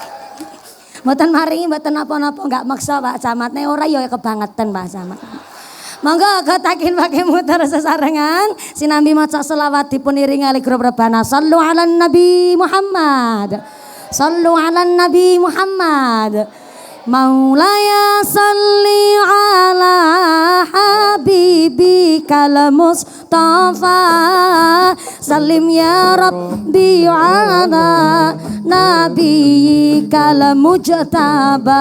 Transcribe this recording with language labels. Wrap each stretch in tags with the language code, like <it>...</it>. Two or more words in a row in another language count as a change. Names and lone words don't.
<jv>Mboten maringi mboten napa-napa</jv> <id>enggak maksa</id> <jv>Pak Camat. Nek ora ya kebangetan Pak Camat. Monggo kotakin pakai muter sesarengan sinambi maca selawat dipun iringi ali grup rebana.</jv> <ar>صلوا على نبي محمد. صلوا على نبي محمد. مولاي صل على حبيبك المصطفى. سلم يا رب على نبيك المجتبى.</ar>